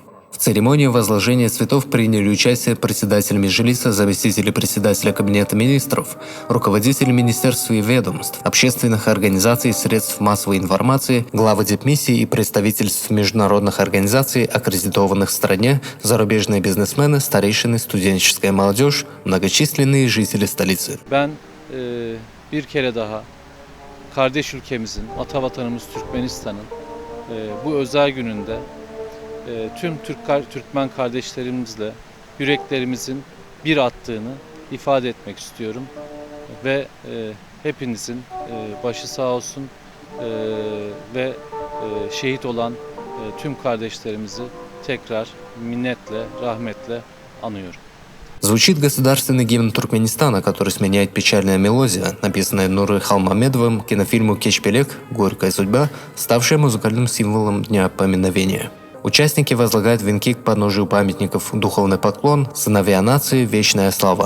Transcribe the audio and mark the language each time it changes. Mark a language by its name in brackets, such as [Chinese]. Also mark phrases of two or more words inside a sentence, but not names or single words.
[Russian] В церемонии возложения цветов приняли участие председатель Меджлиса, заместители председателя Кабинета министров, руководители министерств и ведомств, общественных организаций и средств массовой информации, главы дипмиссий и представительств международных организаций, аккредитованных в стране, зарубежные бизнесмены, старейшины, студенческая молодежь, многочисленные жители столицы. [Turkish] Bir kere daha kardeş ülkemizin, ata vatanımız Türkmenistan'ın bu özel gününde tüm Türkmen kardeşlerimizle yüreklerimizin bir attığını ifade etmek istiyorum ve hepinizin başı sağ olsun ve şehit olan tüm kardeşlerimizi tekrar minnetle, rahmetle anıyorum. [Russian] Звучит государственный гимн Туркменистана, который сменяет печальная мелодия, написанная Нурой Халмамедовым к кинофильму «Кечпелек. Горькая судьба», ставшая музыкальным символом Дня поминовения. Участники возлагают венки к подножию памятников «Духовный поклон», «Сыновья нации», «Вечная слава».